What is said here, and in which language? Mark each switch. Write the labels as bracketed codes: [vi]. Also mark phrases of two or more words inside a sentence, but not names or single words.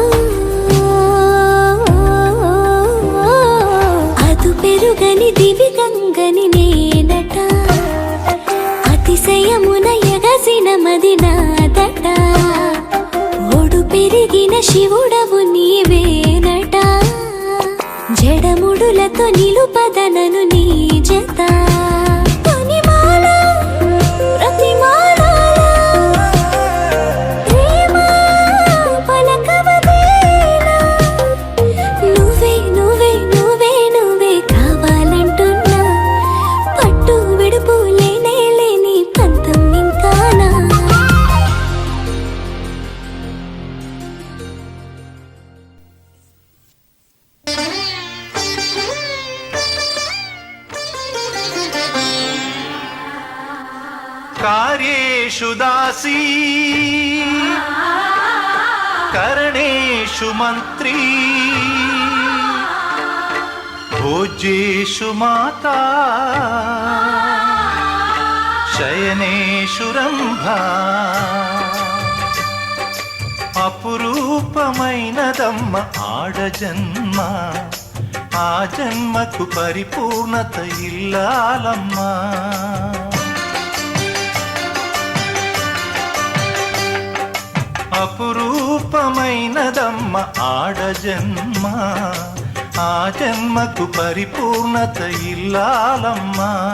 [te] అదు పెరుగని దివి గంగని నేనట అతిశయమున ఎగసిన మది నాదట ఒడు పెరిగిన శివుడవు నీవేనట జడముడులతో నిలుపదనను నీ జత కొనిమాల ప్రతిమాలాల ప్రేమ పలకవదేలా నువ్వే నువ్వే నువ్వే నువ్వే కావాలంటున్నా పట్టు విడుపు లేనే లేని పంతం ఇంకానా [sa] कार्येषु दासी करणेषु मन्त्री भोज्येषु माता शयनेषु रम्भा [te] అపురూపమైనదమ్మ ఆడజన్మ ఆ జన్మకు పరిపూర్ణత ఇల్లాలమ్మా అపురూపమైనదమ్మ ఆడజన్మ ఆ జన్మకు పరిపూర్ణత ఇల్లాలమ్మా